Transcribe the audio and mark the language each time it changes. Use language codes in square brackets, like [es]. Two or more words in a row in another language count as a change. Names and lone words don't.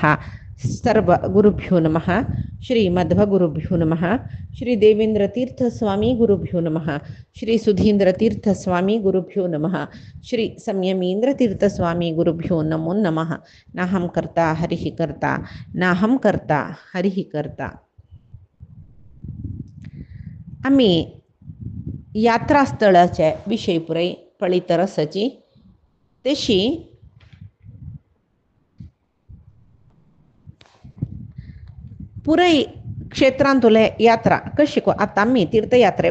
[sa] सर्व गुरुभ्यो नमः। श्री मध्वगुरुभ्यो नमः। श्री देवेंद्र तीर्थ स्वामी गुरुभ्यो नमः। श्री सुधींद्र तीर्थ स्वामी गुरुभ्यो नमः। श्री संयमींद्र तीर्थ स्वामी गुरुभ्यो नमो नमः। नाहं कर्ता हरिः कर्ता नाहं कर्ता हरिः कर्ता। [kok] आम्ही यात्रास्थळाचे विषय पुरई पळितर सची तशी पुरई क्षेत्रांतुले यात्रा कशी को आता आम्ही तीर्थयात्रे